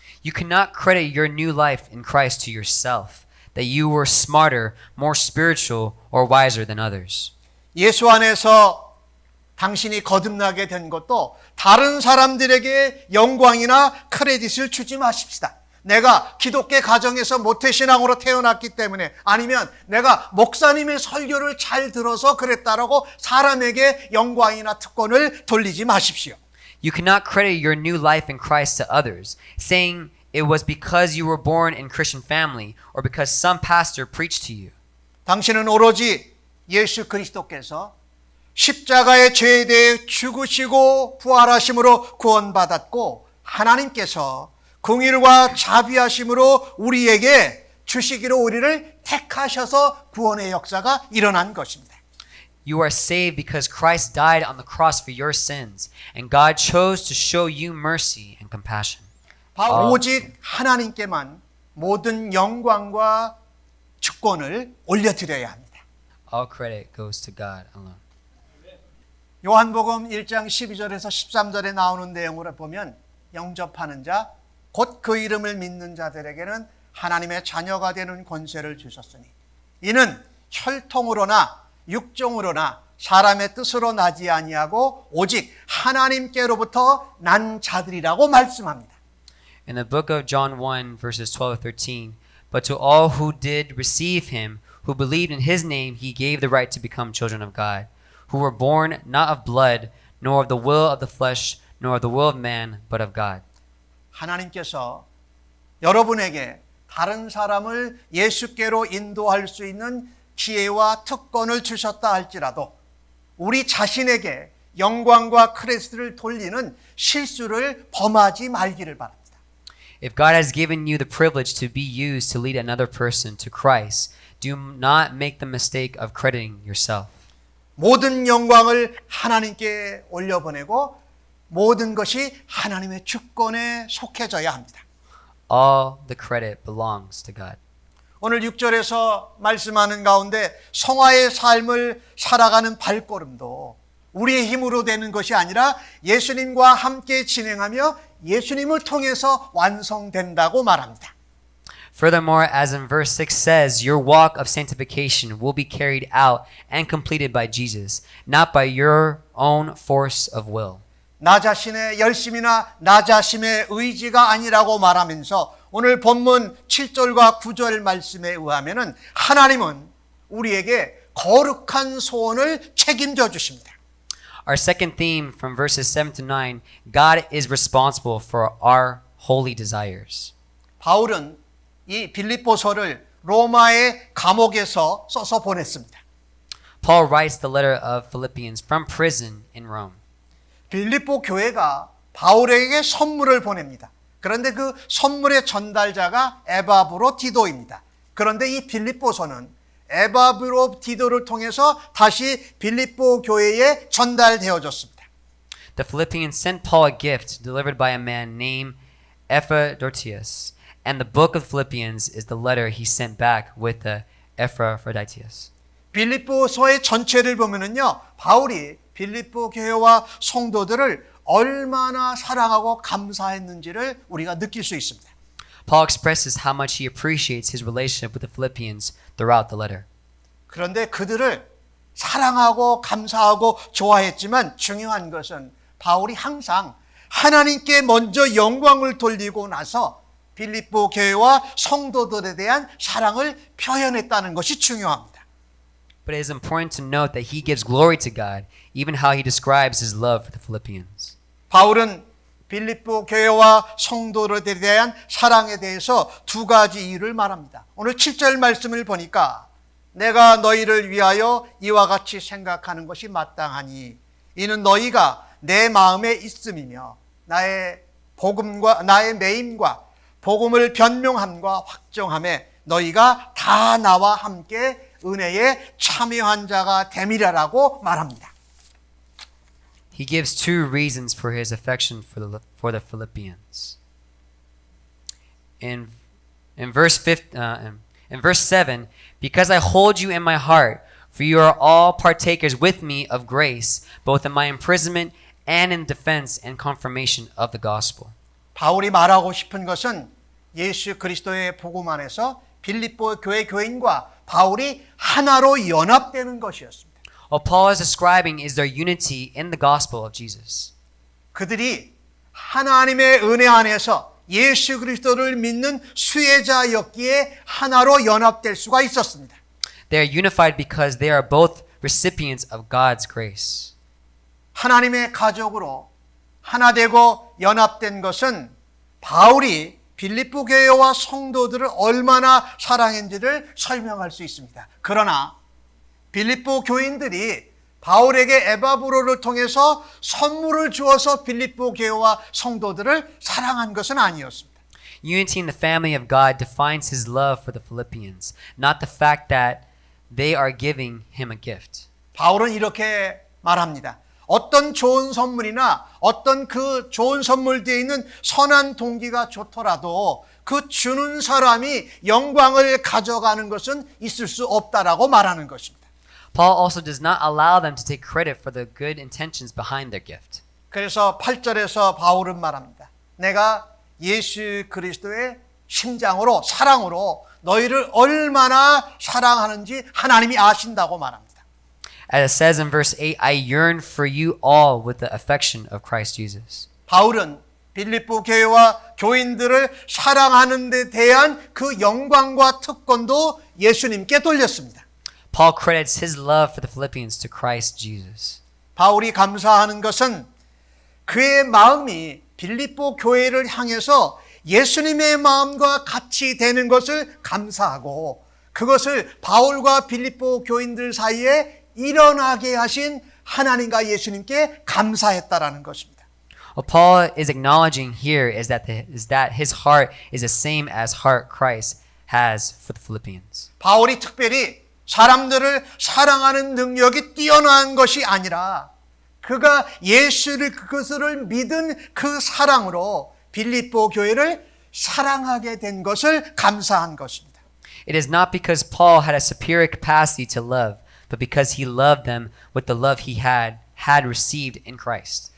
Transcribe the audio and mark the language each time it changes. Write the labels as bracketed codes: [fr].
[en] You cannot credit your new life in Christ to yourself, that you were smarter, more spiritual, or wiser than others. [ko] 예수 안에서 당신이 거듭나게 된 것도 다른 사람들에게 영광이나 크레딧을 주지 마십시다. 내가 기독교 가정에서 모태신앙으로 태어났기 때문에 아니면 내가 목사님의 설교를 잘 들어서 그랬다라고 사람에게 영광이나 특권을 돌리지 마십시오. [en] You cannot credit your new life in Christ to others, saying it was because you were born in Christian family or because some pastor preached to you. [ko] 당신은 오로지 예수 그리스도께서 십자가의 죄에 대해 죽으시고 부활하심으로 구원받았고 하나님께서 긍휼과 자비하심으로 우리에게 주시기로 우리를 택하셔서 구원의 역사가 일어난 것입니다. [en] You are saved because Christ died on the cross for your sins, and God chose to show you mercy and compassion. [ko] 오직 하나님께만 모든 영광과 주권을 올려드려야 합니다. [en] All credit goes to God alone. [ko] 요한복음 1장 12절에서 13절에 나오는 내용을 보면 영접하는 자, 곧 그 이름을 믿는 자들에게는 하나님의 자녀가 되는 권세를 주셨으니 이는 혈통으로나 육종으로나 사람의 뜻으로 나지 아니하고 오직 하나님께로부터 난 자들이라고 말씀합니다. [en] In the book of John 1, verses 12 to 13, but to all who did receive him, who believed in his name, he gave the right to become children of God, who were born not of blood, nor of the will of the flesh, nor of the will of man, but of God. [ko] 하나님께서 여러분에게 다른 사람을 예수께로 인도할 수 있는 기회와 특권을 주셨다 할지라도 우리 자신에게 영광과 크레딧을 돌리는 실수를 범하지 말기를 바랍니다. [en] If God has given you the privilege to be used to lead another person to Christ, do not make the mistake of crediting yourself. [ko] 모든 영광을 하나님께 올려보내고 모든 것이 하나님의 주권에 속해져야 합니다. [en] All the credit belongs to God. [ko] 오늘 6절에서 말씀하는 가운데 성화의 삶을 살아가는 발걸음도 우리의 힘으로 되는 것이 아니라 예수님과 함께 진행하며 예수님을 통해서 완성된다고 말합니다. [en] Furthermore, as in verse 6 says, your walk of sanctification will be carried out and completed by Jesus, not by your own force of will. [ko] 나 자신의 열심이나 나 자신의 의지가 아니라고 말하면서 오늘 본문 7절과 9절 말씀에 의하면은 하나님은 우리에게 거룩한 소원을 책임져 주십니다. [en] Our second theme from verses 7 to 9, God is responsible for our holy desires. [ko] 바울은 이 빌립보서를 로마의 감옥에서 써서 보냈습니다. [en] Paul writes the letter of Philippians from prison in Rome. [ko] 빌립보 교회가 바울에게 선물을 보냅니다. 그런데 그 선물의 전달자가 에바브로디도입니다. 그런데 이 빌립보서는 에바브로디도를 통해서 다시 빌립보 교회에 전달되어졌습니다. [en] The Philippians sent Paul a gift delivered by a man named Epaphroditus, and the book of Philippians is the letter he sent back with the Epaphroditus. [ko] 빌립보서의 전체를 보면은요, 바울이 빌립보 교회와 성도들을 얼마나 사랑하고 감사했는지를 우리가 느낄 수 있습니다. [en] Paul expresses how much he appreciates his relationship with the Philippians throughout the letter. [ko] 그런데 그들을 사랑하고 감사하고 좋아했지만 중요한 것은 바울이 항상 하나님께 먼저 영광을 돌리고 나서 빌립보 교회와 성도들에 대한 사랑을 표현했다는 것이 중요합니다. [en] But it is important to note that he gives glory to God, even how he describes his love for the Philippians. [ko] 바울은 빌립보 교회와 성도들에 대한 사랑에 대해서 두 가지 이유를 말합니다. 오늘 7절 말씀을 보니까 내가 너희를 위하여 이와 같이 생각하는 것이 마땅하니 이는 너희가 내 마음에 있음이며 나의 복음과 나의 매임과 복음을 변명함과 확정함에 너희가 다 나와 함께 은혜에 참여한 자가 됨이라라고 말합니다. [en] He gives two reasons for his affection for the Philippians. In verse 7, because I hold you in my heart, for you are all partakers with me of grace, both in my imprisonment and in defense and confirmation of the gospel. [ko] 바울이 말하고 싶은 것은 예수 그리스도의 복음 안에서 빌립보 교회 교인과 바울이 하나로 연합되는 것이었습니다. [en] What Paul is describing is their unity in the gospel of Jesus. [ko] 그들이 하나님의 은혜 안에서 예수 그리스도를 믿는 수혜자였기에 하나로 연합될 수가 있었습니다. [en] They are unified because they are both recipients of God's grace. [ko] 하나님의 가족으로 하나 되고 연합된 것은 바울이 빌립보 교회와 성도들을 얼마나 사랑했는지를 설명할 수 있습니다. 그러나 빌립보 교인들이 바울에게 에바브로를 통해서 선물을 주어서 빌립보 교회와 성도들을 사랑한 것은 아니었습니다. [en] Unity in the family of God defines his love for the Philippians, not the fact that they are giving him a gift. [ko] 바울은 이렇게 말합니다. 어떤 좋은 선물이나 어떤 그 좋은 선물 뒤에 있는 선한 동기가 좋더라도 그 주는 사람이 영광을 가져가는 것은 있을 수 없다라고 말하는 것입니다. [en] Paul also does not allow them to take credit for the good intentions behind their gift. [ko] 그래서 8절에서 바울은 말합니다. 내가 예수 그리스도의 심장으로 사랑으로 너희를 얼마나 사랑하는지 하나님이 아신다고 말합니다. [en] As it says in verse 8, I yearn for you all with the affection of Christ Jesus. [ko] 바울은 빌립보 교회와 교인들을 사랑하는 데 대한 그 영광과 특권도 예수님께 돌렸습니다. [en] Paul credits his love for the Philippians to Christ Jesus. [ko] 바울이 감사하는 것은 그의 마음이 빌립보 교회를 향해서 예수님의 마음과 같이 되는 것을 감사하고 그것을 바울과 빌립보 교인들 사이에 일어나게 하신 하나님과 예수님께 감사했다라는 것입니다. [en] What Paul is acknowledging here is that his heart is the same as heart Christ has for the Philippians. [ko] 바울이 특별히 사람들을 사랑하는 능력이 뛰어난 것이 아니라 그가 예수를 그것을 믿은 그 사랑으로 빌립보 교회를 사랑하게 된 것을 감사한 것입니다. [en] It is not because Paul had a superior capacity to love, but because he loved them with the love he had received in Christ.